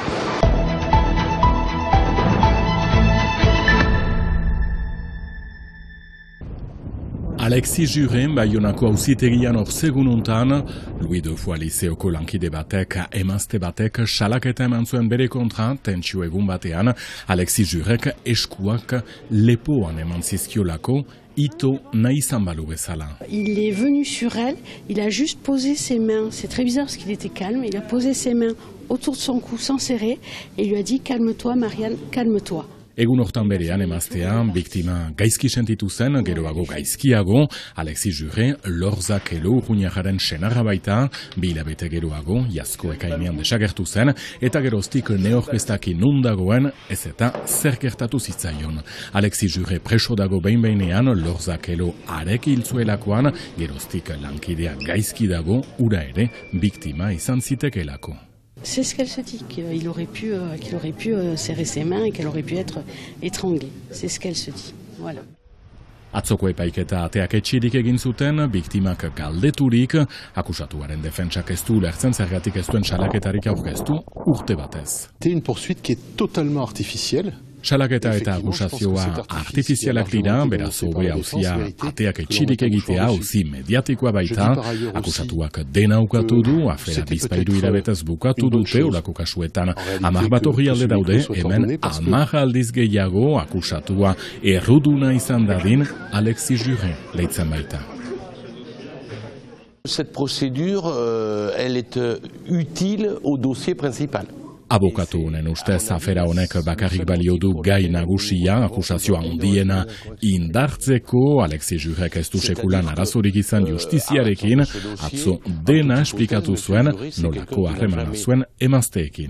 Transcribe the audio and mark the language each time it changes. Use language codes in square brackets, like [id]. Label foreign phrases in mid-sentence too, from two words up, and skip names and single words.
[eu] Alexis Jouret Baionako auzitegian orzegun untan, Louis de Foix liseoko lankide batek, emazte batek, salaketa eman zuen bere kontra, tentsio egun batean, Alexis Jouret eskuak lepoan eman zizkiolako, ito nahi izan balu bezala. [fr] Il est venu sur elle, il a juste posé ses mains, c'est très bizarre parce qu'il était calme, il a posé ses mains autour de son cou sans serrer, et il lui a dit « Calme-toi Marianne, calme-toi ». [eu] Egun hortan berean emaztean, biktima gaizki sentitu zen, geroago gaizkiago, Alexis Jouret, Loxakelo urruñarraren senarra baita, 2 hilabete geroago, iazko ekainean desagertu zen, eta geroztik neorkestaki nun dagoen, ez eta zer gertatu zitzaion. Alexis Jouret preso dago behin-behinean, Loxakelo arek hiltzuelakoan, geroztik lankidea gaizki dago, ura ere, biktima izan zitekelako. [fr] C'est ce qu'elle se dit, qu'il aurait pu serrer ses mains et qu'elle aurait pu être étranglée. C'est ce qu'elle se dit. Voilà. [eu] Atzoko epaiketa ateak etxirik egin zuten, biktimak galdeturik, akusatuaren defentsak ez du ulertzen zergatik ez duen salaketarik aurkeztu urte batez. [fr] C'est une poursuite qui est totalement artificielle. [eu] Salaketa eta akusazioa artifizialak dira, beraz hobe auzia ateak etxirik egitea, auzi mediatikoa baita, akusatuak dena ukatu du, afera bizpairu hilabetez bukatu dute, olako kasuetan 10 bat orrialde daude, hemen 10 aldiz gehiago akusatua erruduna izan dadin Alexis Jouret leitzen baita. [fr] Cette procédure, elle est utile au dossier principal. [eu] Abokatu honen ustez afera honek bakarrik balio du gai nagusia, akusazioa handiena indartzeko, Alexis Jouret ez du sekulan arazorik izan justiziarekin, atzo dena esplikatu zuen, nolako harremana zuen emazteekin.